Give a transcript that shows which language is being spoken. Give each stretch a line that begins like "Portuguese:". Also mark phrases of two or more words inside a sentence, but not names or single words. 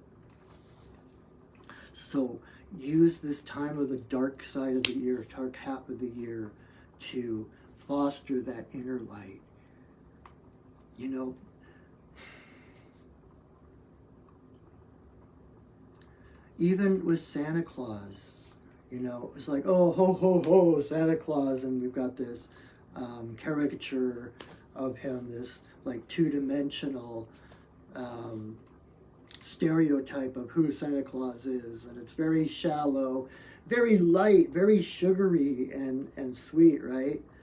English: So use this time of the dark side of the year, dark half of the year, to foster that inner light. You know, even with Santa Claus, you know, it's like, oh, ho, ho, ho, Santa Claus, and we've got this caricature of him, this like two-dimensional stereotype of who Santa Claus is, and it's very shallow, very light, very sugary and sweet, right?